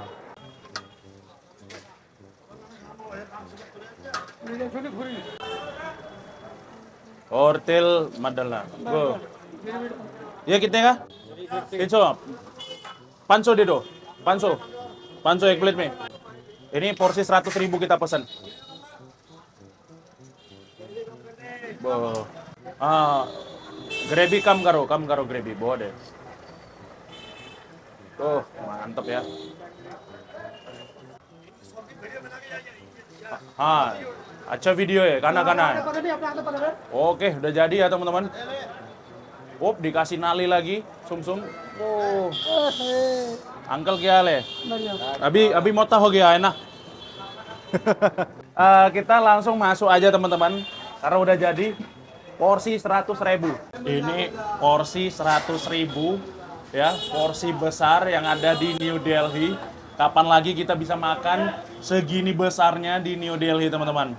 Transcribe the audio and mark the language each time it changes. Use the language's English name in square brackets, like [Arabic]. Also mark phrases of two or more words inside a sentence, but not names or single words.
[Indonesian] Hotel Madal nah. Go. Ya kita ya. Itu. Panso dedo. [Hindi] Panso एक प्लेट में. [Indonesian] Ini porsi 100.000 kita pesan. [Hindi] ग्रेवी कम करो ग्रेवी. [Indonesian] Bawa deh. Tuh, mantap ya. Acha video ya, kana. Oke, udah jadi ya teman-teman. Dikasih nali lagi, sumsum. [Hindi] Uncle क्या हाल है? Abi मोटा हो गया है ना? [Indonesian] Kita langsung masuk aja teman-teman, karena udah jadi porsi 100.000. Ini porsi 100.000 ya, porsi besar yang ada di New Delhi. Kapan lagi kita bisa makan segini besarnya di New Delhi, teman-teman?